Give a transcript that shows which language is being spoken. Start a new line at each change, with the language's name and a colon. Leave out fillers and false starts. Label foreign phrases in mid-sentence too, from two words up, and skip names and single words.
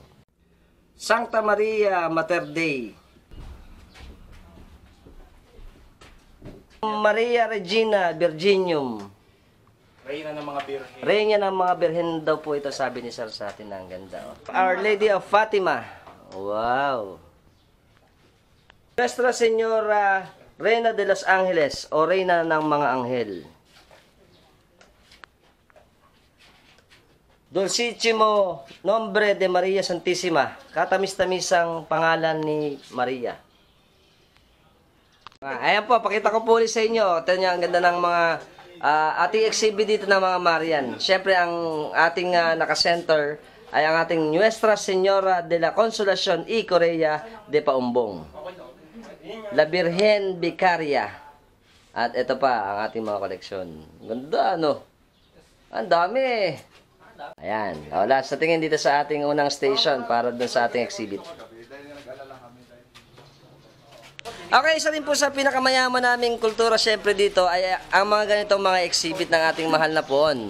Filipino: Santa Maria Mater Dei. Maria Regina Virginium. Reyna ng mga birhen. Reyna ng mga birhen daw po ito, sabi ni Sir sa atin. Ang ganda. Our Lady of Fatima. Wow. Nuestra Señora Reina de los Angeles o Reyna ng mga Anghel. Dulcissimo Nombre de Maria Santissima. Katamis-tamisang pangalan ni Maria. Ayan po, pakita ko po ulit sa inyo. Ito niya, ang ganda ng mga ating exhibit dito ng mga Marian. Siyempre, ang ating naka-center ay ang ating Nuestra Señora de la Consolacion y Correa de Paumbong. La Virgen Vicaria. At ito pa, ang ating mga koleksyon. Ganda, ano? Ang dami. Ayan. Wala, sa tingin dito sa ating unang station para dun sa ating exhibit. Okay, isa rin po sa pinakamayaman naming kultura syempre dito ay ang mga ganitong mga exhibit ng ating mahal na poon.